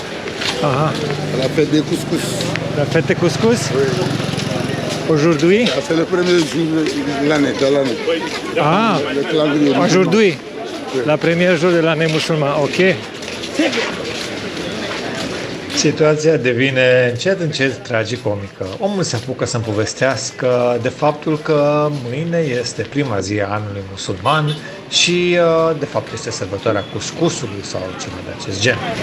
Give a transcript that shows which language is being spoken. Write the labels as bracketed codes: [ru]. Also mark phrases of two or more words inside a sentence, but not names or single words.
[fr] Ah, La fête des couscous. la fête de couscous? Oui. Aujourd'hui? Ah, c'est le premier jour de l'année, Ah, Le calendrier. aujourd'hui? La première jour de l'année musulmane, ok. [ro] Situația devine încet tragicomică. Omul se apucă să-mi povestească de faptul că mâine este prima zi a anului musulman și de fapt este sărbătoarea cuscusului sau ceva de acest gen.